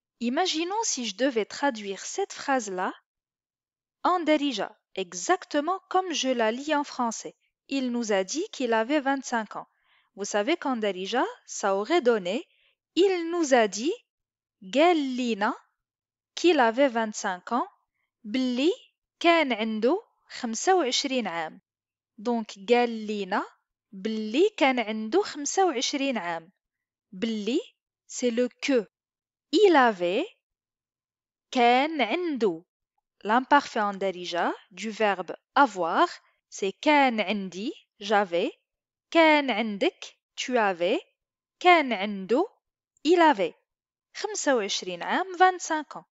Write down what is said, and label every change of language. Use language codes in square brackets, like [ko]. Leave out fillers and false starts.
[fr] Imaginons si je devais traduire cette phrase-là en darija, exactement comme je la lis en français. Il nous a dit qu'il avait 25 ans. Vous savez qu'en darija, ça aurait donné « Il nous a dit » [ar] قال لينا [fr] qu'il avait 25 ans [ar] باللي كان عنده 25 عام. Donc قال لينا باللي كان عنده 25 عام. [fr] باللي, c'est le que. Il avait, [ar] كان عنده. [fr] L'imparfait en darija du verbe avoir, c'est [ar] كان عندي, [fr] j'avais. [ar] كان عندك, [fr] tu avais. [ar] كان عنده, [fr] il avait. [ar] 25 عام, [fr] 25 ans.